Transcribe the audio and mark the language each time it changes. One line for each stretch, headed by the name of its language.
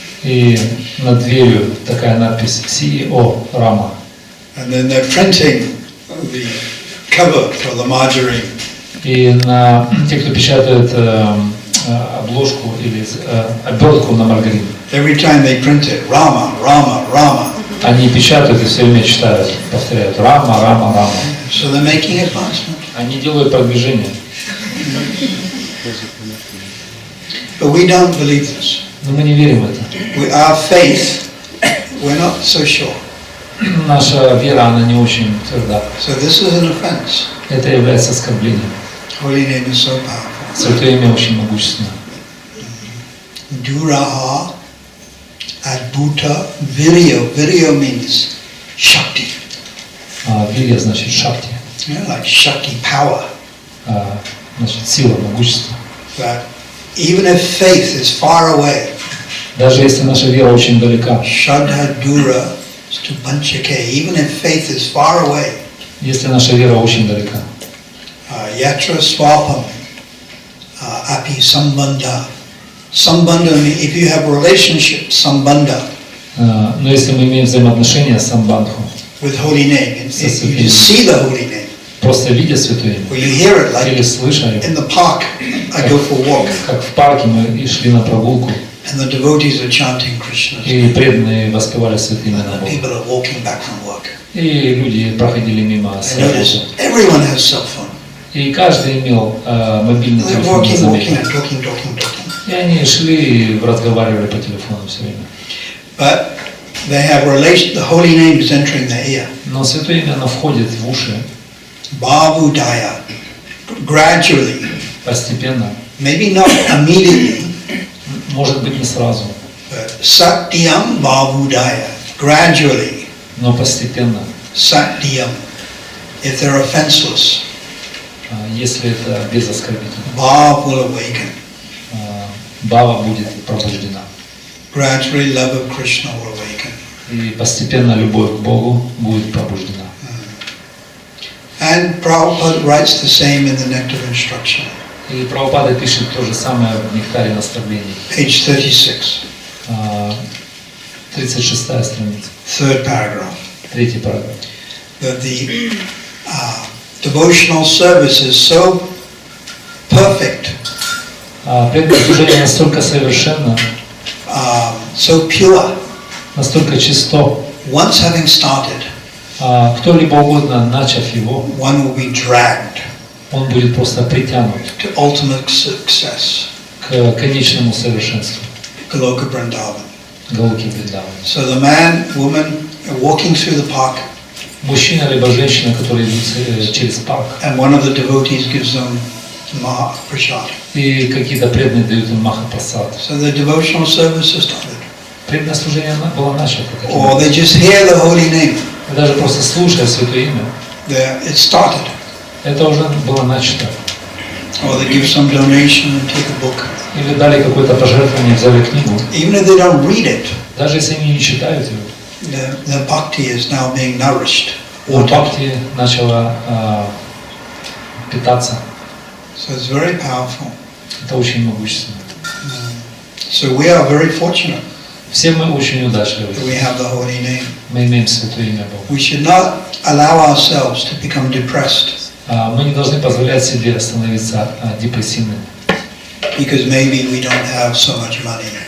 Russian: И над дверью такая надпись CEO Рама.
English: And then they're printing the cover for the margarine.
Russian: И на те, кто печатает обложку или обертку на маргарин,
English: Every time they print it, Rama, Rama, Rama.
Russian: они печатают и все время читают, повторяют Рама, Рама, Рама.
English: So they're making advancement.
Russian: Они делают продвижение.
English: But we don't believe this.
Russian: Но мы не верим в это.
English: Our faith, we're not so sure.
Russian: Наша вера, она не очень тверда.
English: So this is an offense.
Russian: Это является оскорблением.
English: Holy name is so powerful.
Russian: Святое имя очень могущественно.
Sanskrit: Duraha Adbhuta Virya.
English: Virya means Shakti.
Russian: Вирья значит шакти.
English: Like Shakti power.
Russian: Значит сила, могущество.
English: That even if faith is far away,
Russian: даже если наша вера очень далека,
Sanskrit: Shraddha Dura Stupanchake,
English: even if faith is far away,
Russian: если наша вера очень далека,
Sanskrit: Yatra Swapam Api Sambandha.
English: Sambandha, if you have a relationship, Sambandha.
Russian: Но если мы имеем взаимоотношения с самбандху,
English: with holy name, if you just see the holy name,
Russian: просто видя Святое Имя,
English: or you hear it, like
Russian: или слыша его,
English: in the park, I go for a walk,
Russian: как в парке мы и шли на прогулку,
English: and the devotees are chanting Krishna's
Russian: и
English: name,
Russian: преданные воспевали Святые Имена
English: and the
Russian: Бога,
English: people are walking back from work.
Russian: и люди проходили мимо с
English: I notice
Russian: работы,
English: everyone has cell phone.
Russian: и каждый имел мобильный
English: They're
Russian: телефон,
English: walking,
Russian: заметил.
English: and talking.
Russian: И они шли и разговаривали по телефону все время.
English: But they have relation. The holy name is entering their ear.
Russian: Но Святое Имя, оно входит в уши
English: Bhavudaya, gradually,
Russian: постепенно,
English: maybe not immediately,
Russian: может быть не сразу,
English: but
Sanskrit: Satyam Bhavudaya,
English: gradually,
Russian: но постепенно,
English: Satyam, if they're offenseless,
Russian: если это без оскорбителя,
English: Bhav will awaken.
Russian: Бава будет пробуждена.
English: Gradually, love of Krishna will awaken.
Russian: И постепенно любовь к Богу будет пробуждена.
English: And Prabhupada writes the same in the Nectar of Instruction.
Russian: И Прабхупада пишет то же самое в Нектаре наставлений.
English: Page 36.
Russian: 36-я страница.
English: Third paragraph.
Russian: 3-й параграф.
English: That the devotional service is so perfect,
Russian: Преданное служение настолько совершенно,
English: so pure.
Russian: настолько чисто.
English: Once having started,
Russian: Кто-либо угодно, начав его,
English: one will be dragged
Russian: он будет просто притянут
English: to ultimate success,
Russian: к конечному совершенству,
English: Goloka Vrindavan.
Russian: Галоки Вриндавана.
English: So the man, woman are walking through the park,
Russian: Мужчина либо женщина, которые идут через парк,
English: and one of the devotees gives them Maha Prasad.
Russian: и какие-то преданные дают им Маха-прасад.
English: So the devotional service has started.
Russian: Преданное служение было начато.
English: Or they just hear the holy name.
Russian: Даже просто слушая Святое Имя,
English: It started.
Russian: это уже было начато.
English: Or they give some donation and take a book.
Russian: Или дали какое-то пожертвование, взяли книгу.
English: Even if they don't read it,
Russian: Даже если они не читают ее,
English: their bhakti is now being nourished.
Russian: бхакти начала питаться.
English: So it's very powerful.
Russian: Это очень могущественно.
English: So we are very fortunate
Russian: Все мы очень удачливы.
English: that we have the holy name.
Russian: Мы имеем Святое Имя Бога.
English: We should not allow ourselves to become depressed
Russian: Мы не должны позволять себе становиться депрессивными.
English: because maybe we don't have so much money,